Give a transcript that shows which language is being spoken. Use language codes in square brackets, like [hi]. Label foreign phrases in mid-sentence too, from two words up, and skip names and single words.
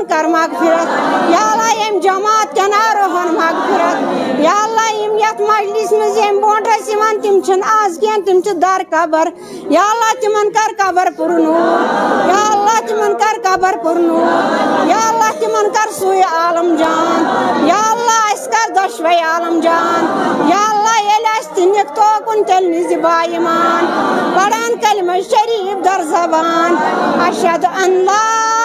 [ks] کر مغفرت [ar] یا اللہ [ks] ییٚمہِ جماعت کٮ۪ن آروہن مغفرت [ar] یا اللہ [ks] یِم یتھ مجلس منٛز ییٚمہِ برونٛٹھ ٲسۍ یِوان تِم چھِنہٕ آز کینٛہہ تِم چھِ در قبر [ar] یا اللہ [ks] تِمن کر قبر پُرنوٗر [ar] یا اللہ [ks] تِمن کر قبر پُرنوٗر [ar] یا اللہ [ks] تِمن کر سُے عالم جان [ar] یا اللہ [ks] اَسہِ کر دۄشوے عالم جان [ar] یا اللہ [ks] ییٚلہِ اَسہِ تہِ نِکھ توکُن تیٚلہِ نِزِ با ایمان پران کلمہ شریٖف در زبان [ar] اشہد ان لا